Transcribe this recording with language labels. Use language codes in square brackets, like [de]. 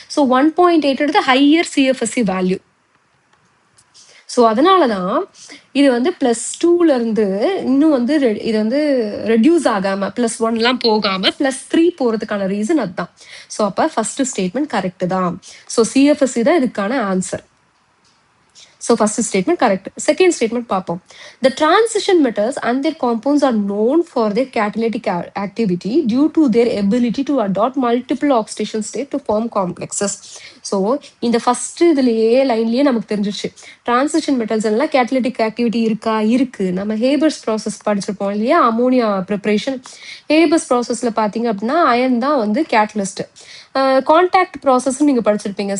[ta] So 1.8 higher CFSE value. So அதனால தான் இது வந்து +2ல இருந்து இன்னும் வந்து இது வந்து ரெடியூஸ் ஆகாம +1லாம் போகாம +3 போறதுக்கான ரீசன் அதுதான். ஸோ அப்போ ஃபர்ஸ்ட் ஸ்டேட்மெண்ட் கரெக்ட் தான். ஸோ CFSE தான் இதுக்கான answer. [en] So first statement correct. Second statement [ta] பார்ப்போம். [en] The transition metals and their compounds are known for their catalytic activity due to their ability to adopt multiple oxidation state to form complexes. [ta] So இந்த first இதுலயே லைன்லயே நமக்கு தெரிஞ்சிச்சு transition metals எல்லாம் catalytic activity இருக்கா? இருக்கு. நம்ம Haber's process படிச்சிருப்போம் இல்லையா? Ammonia preparation. ஹேபர்ஸ் ப்ராசஸ்ல பாத்தீங்க அப்படின்னா அயன் தான் வந்து கேட்டலிஸ்ட். கான்டாக்ட் ப்ராசஸ் நீங்க படிச்சிருப்பீங்க.